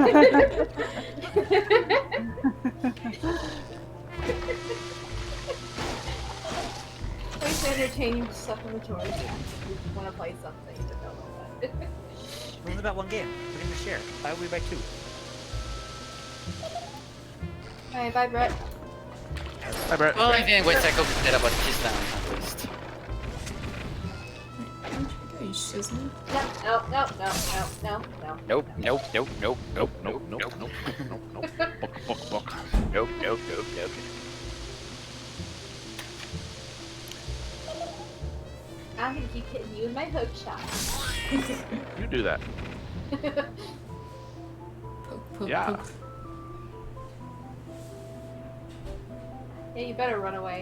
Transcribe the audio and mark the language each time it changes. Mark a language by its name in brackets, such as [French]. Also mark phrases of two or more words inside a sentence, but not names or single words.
[English] It's entertaining stuff in the toys if you want to play something, but don't know what. We only got one game. We're gonna share. Why would we buy 2? Alright, bye, Brett. Hi, Brett. Well, I think wait, I could get about his down at least. Are you shizzling? No, no, no, no, no, no, Nope, nope, nope, nope, nope, nope, Nope, nope, nope, nope, nope, nope. Book. nope, nope, nope, nope. I'm gonna keep hitting you in my hook shot. You do that. Poke, Yeah. poke. Yeah, you better run away.